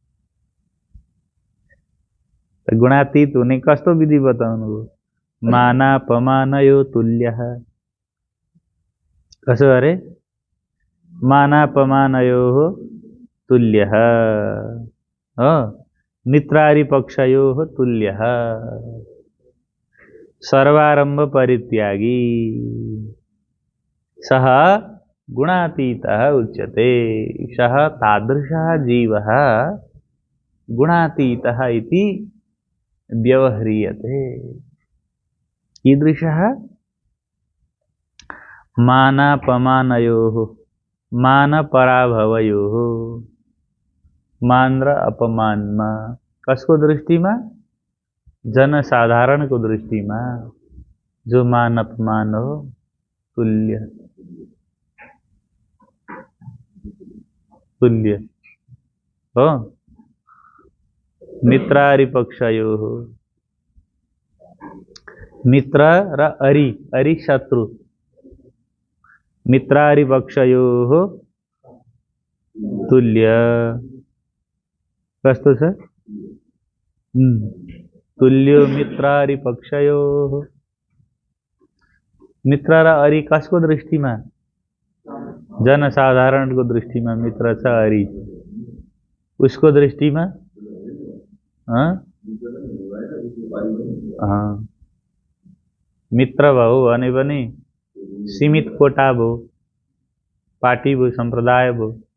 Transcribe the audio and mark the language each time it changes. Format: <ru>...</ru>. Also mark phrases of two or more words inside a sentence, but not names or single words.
<ne>गुणातीत हुने कस्तो विधि बताउनुभयो?</ne> <sa>मानापमानयो तुल्यः।</sa> <ne>कसो अरे?</ne> <sa>मानापमानयो तुल्यः हो, मित्रारिपक्षयो तुल्यः, सर्वारंभ परित्यागी, सः गुणातीतः उच्यते। सः तादृशः जीवः गुणातीतः इति व्यवह्रियते। कीदृशः? मानापमानयोः, मानपराभवयोः,</sa> <ne>मान र अपमानमा। कसको दृष्टिमा? जनसाधारणको दृष्टिमा जो मान अपमान हो तुल्य, तुल्य हो। मित्रारिपक्षयोः, मित्र र अरि, अरि शत्रु,</ne> <sa>मित्रारिपक्षयोः तुल्य।</sa> <ne>कस्तो छ?</ne> <sa>तुल्यो मित्रारिपक्षयोः।</sa> <ne>मित्र र अरि कसको दृष्टिमा? जनसाधारणको दृष्टिमा मित्र छ, अरि उसको दृष्टिमा मित्र भयो भने पनि सीमित कोटा भयो, पार्टी भयो, सम्प्रदाय भयो।</ne>